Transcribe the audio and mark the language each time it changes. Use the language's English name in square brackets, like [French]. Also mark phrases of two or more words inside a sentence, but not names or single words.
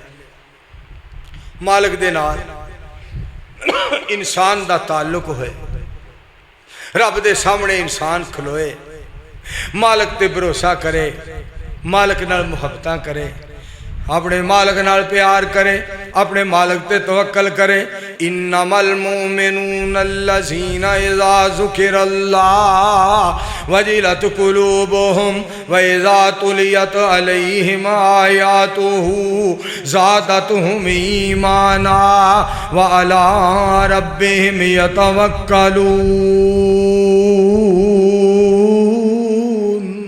[Punjabi] مالک دے نال انسان دا تعلق ہوئے، رب دے سامنے انسان کھلوئے، مالک تے بھروسہ کرے، مالک نال محبتاں کرے، اپنے مالک نال پیار کرے، اپنے مالک تے توکل کرے. [Arabic] إنما المؤمنون الذين إذا ذكر الله وجلت قلوبهم وإذا تليت عليهم آياته زادتهم إيمانا وعلى ربهم يتوكلون.